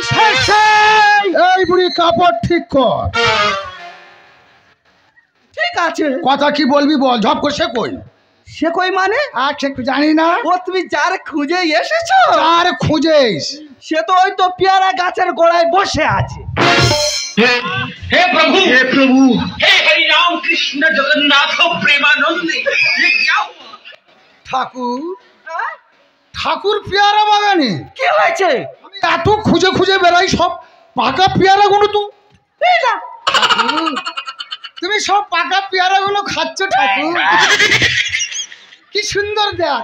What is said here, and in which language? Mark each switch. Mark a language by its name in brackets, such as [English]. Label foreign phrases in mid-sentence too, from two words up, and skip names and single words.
[Bangla] এই বুড়ি কাপড় ঠিক কর। ঠিক আছে কথা কি বলবি বল, ঝপ করে সে কই? সে কই মানে? আর সে জানি না। ও তুমি যার খুঁজে এসেছো? আর খুঁজেস? সে তো ওই তো পেয়ারা গাছের গোড়ায় বসে আছে। [Hindi] हे प्रभु, हे हरि राम कृष्ण जगन्नाथ प्रेमानंद, ये क्या हुआ? [Bangla] ঠাকুর, ঠাকুর পেয়ারা বাগানে কি হয়েছে? আমি এত খুঁজে খুঁজে বেড়াই, সব পাকা পেয়ারা গুলো তো। ঠাকুর, তুমি সব পাকা পেয়ারা গুলো খাচ্ছ ঠাকুর। কি সুন্দর দেখ।